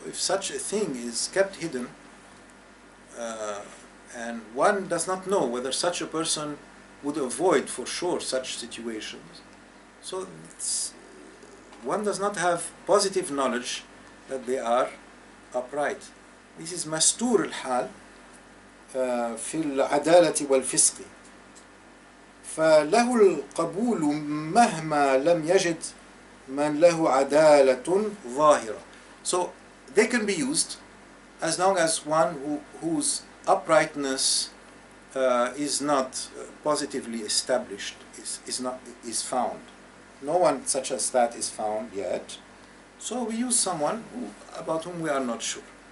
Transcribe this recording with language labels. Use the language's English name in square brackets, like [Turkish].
[English] If such a thing is kept hidden, and one does not know whether such a person would avoid for sure such situations, so one does not have positive knowledge that they are upright. This is mastur al-hal [Arabic] في العدالة والفسق. فله القبول مهما لم يجد من له عدالة ظاهرة. [English] So they can be used as long as one whose uprightness is not positively established, is found. No one such as that is found yet. So we use someone about whom we are not sure.